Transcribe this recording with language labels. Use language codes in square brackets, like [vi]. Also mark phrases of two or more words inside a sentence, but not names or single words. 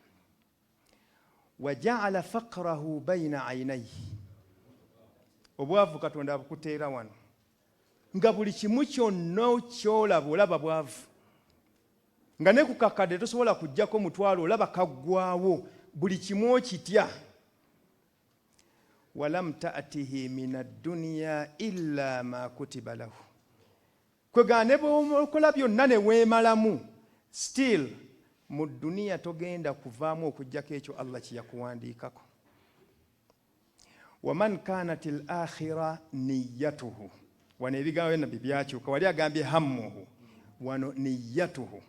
[ar] وجعل فقره بين عينيه, [lg] obwavu Katonda abukuteera wano, nga buli kimu kyonna kyolaba olaba bwavu, nga ne ku kakadde tosobola kujjako mutwalo olaba kaggwawo, buli kimu okitya. [ar] ولم تأته من الدنيا إلا ما كتب له, [lg] kwega ne bw'okola byonna ne weemalamu, still mu duniya togenda kuvaamu okujjako ekyo Allah kye yakuwandiikako. [ar] ومن كانت الآخرة نيته, [lg] wano ebigambo byonna byakyuka, wali agambye hammuhu, wano niyyatuhu.